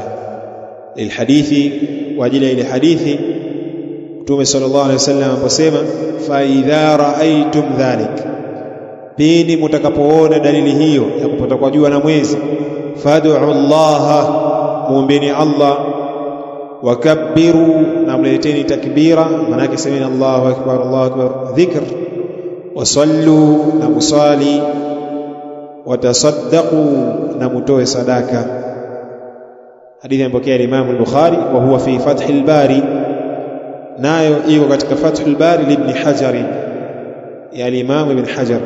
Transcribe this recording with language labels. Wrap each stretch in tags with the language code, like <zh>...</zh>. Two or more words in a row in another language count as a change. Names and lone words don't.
<sw>Ilhadithi, wa ajili ya ile hadithi Mtume</sw> <ar>صلى الله عليه وسلم</ar> <sw>aliposema,</sw> <ar>فإذا رأيتم ذلك,</ar> <sw>pindi mtakapoona dalili hiyo ya kupata kwa jua na mwezi,</sw> <ar>فادعوا الله,</ar> <sw>muombeni Allah, wakabbiru, na mleteni takbira, maana yake semeni</sw> <ar>الله أكبر، الله أكبر,</ar> <sw>dhikr, wasallu, na musali, watasaddaqu, na mutoe sadaka. Hadithi imepokea Imam al-Bukhari,</sw> <ar>وهو في</ar> <sw>Fath al-Bari, nayo iko katika Fath al-Bari li Ibn Hajar, ya Imam Ibn Hajar.</sw>